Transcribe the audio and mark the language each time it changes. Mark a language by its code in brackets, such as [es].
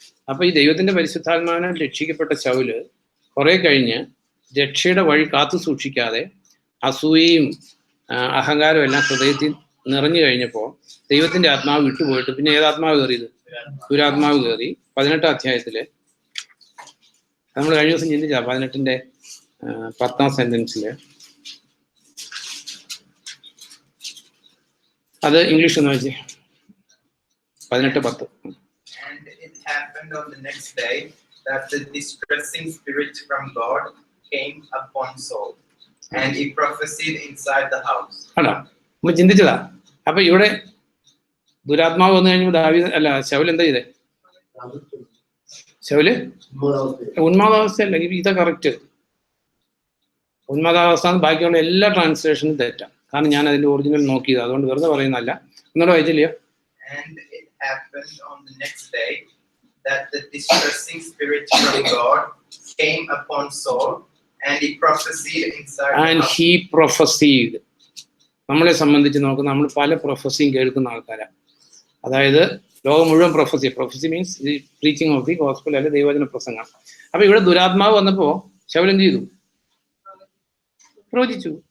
[ml] അപ്പൊ ഈ ദൈവത്തിന്റെ പരിശുദ്ധാത്മാവിനാൽ രക്ഷിക്കപ്പെട്ട ശൗല് കുറെ കഴിഞ്ഞ് രക്ഷയുടെ വഴി കാത്തു സൂക്ഷിക്കാതെ അസൂയയും അഹങ്കാരവും എല്ലാം ഹൃദയത്തിൽ നിറഞ്ഞു കഴിഞ്ഞപ്പോൾ ദൈവത്തിന്റെ ആത്മാവ് വിട്ടുപോയിട്ട് പിന്നെ ഏതാത്മാവ് കയറിയത്? ദുരാത്മാവ് കയറി. 18ാം അധ്യായത്തില് നമ്മൾ കഴിഞ്ഞ ദിവസം ചിന്തിച്ച 18ന്റെ 10ാം സെന്റൻസില്, അത് ഇംഗ്ലീഷ് ഒന്ന് വായിച്ചേ. 18:10. [en] And it happened on the next day that the distressing spirit from God came upon Saul, and he prophesied inside the house. [ml] ആണോ? നമ്മൾ ചിന്തിച്ചതാ. അപ്പൊ ഇവിടെ ദുരാത്മാവ് വന്നു കഴിഞ്ഞപ്പോൾ ശൗൽ എന്താ ചെയ്തേ? ശൗല് ഉന്മാദാവസ്ഥയല്ല, ഇതാ കറക്റ്റ്. ഉന്മാദാവസ്ഥ ബാക്കിയുള്ള എല്ലാ ട്രാൻസ്ലേഷനും തെറ്റാം. കാരണം ഞാൻ അതിന്റെ ഒറിജിനൽ നോക്കിയത്, അതുകൊണ്ട് വെറുതെ പറയുന്നതല്ല. എന്നോട് വായിച്ചില്ലയോ? [en] And it happened on the next day that the distressing spirit from God came upon Saul, And he prophesied inside the And house. he prophesied. [ml] നമ്മളെ സംബന്ധിച്ച് നോക്കുക, നമ്മൾ പല പ്രൊഫസിയും കേൾക്കുന്ന ആൾക്കാരാണ്. അതായത് ലോകം മുഴുവൻ [en] prophecy means the preaching of the gospel, [ml] അല്ലെ ദൈവവചന പ്രസംഗം. അപ്പൊ ഇവിടെ ദുരാത്മാവ് വന്നപ്പോ ശൗൽ എന്ത് ചെയ്തു? പ്രവചിച്ചു.